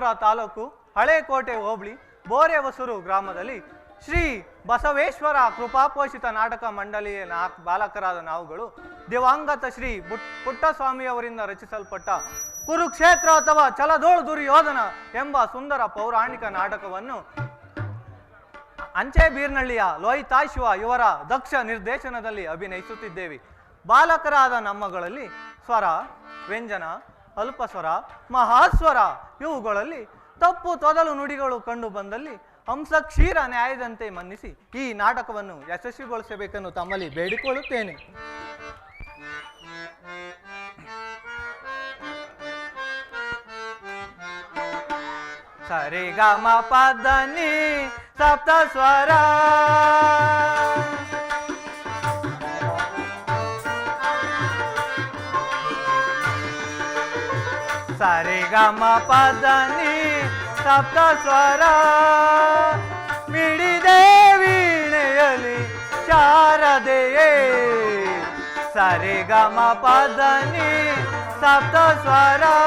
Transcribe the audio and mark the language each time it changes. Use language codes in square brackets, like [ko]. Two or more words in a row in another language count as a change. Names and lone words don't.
[kn] ತಾಲೂಕು ಹಳೇಕೋಟೆ ಹೋಬಳಿ ಬೋರೆಹೊಸೂರು ಗ್ರಾಮದಲ್ಲಿ ಶ್ರೀ ಬಸವೇಶ್ವರ ಕೃಪಾಪೋಷಿತ ನಾಟಕ ಮಂಡಳಿಯ ಬಾಲಕರಾದ ನಾವುಗಳು ದಿವಂಗತ ಶ್ರೀ ಪುಟ್ಟಸ್ವಾಮಿಯವರಿಂದ ರಚಿಸಲ್ಪಟ್ಟ ಕುರುಕ್ಷೇತ್ರ ಅಥವಾ ಛಲದೋಳು ದುರ್ಯೋಧನ ಎಂಬ ಸುಂದರ ಪೌರಾಣಿಕ ನಾಟಕವನ್ನು ಅಂಚೆಬೀರ್ನಹಳ್ಳಿಯ ಲೋಹಿತಾಶ್ವ ಇವರ ದಕ್ಷ ನಿರ್ದೇಶನದಲ್ಲಿ ಅಭಿನಯಿಸುತ್ತಿದ್ದೇವೆ. ಬಾಲಕರಾದ ನಮ್ಮಗಳಲ್ಲಿ ಸ್ವರ, ವ್ಯಂಜನ, ಅಲ್ಪಸ್ವರ, ಮಹಾಸ್ವರ ಇವುಗಳಲ್ಲಿ ತಪ್ಪು ತೊದಲು ನುಡಿಗಳು ಕಂಡು ಬಂದಲ್ಲಿ ಹಂಸ ಕ್ಷೀರ ನ್ಯಾಯದಂತೆ ಮನ್ನಿಸಿ ಈ ನಾಟಕವನ್ನು ಯಶಸ್ವಿಗೊಳಿಸಬೇಕೆಂದು ತಮ್ಮಲ್ಲಿ ಬೇಡಿಕೊಳ್ಳುತ್ತೇನೆ. ಸರಿ ಗ ಮ ಪದ ನಿ ಸಪ್ತ ಸ್ವರ ಸರಿ ಗ ಮ ಪದ ನಿ ಸಪ್ತ ಸ್ವರ ಮಿಡಿದೆ ವೀಣೆಯಲಿ ಶಾರದೆಯೇ ಸರಿ ಗ ಮ ಪದ ನಿ ಸಪ್ತ ಸ್ವರ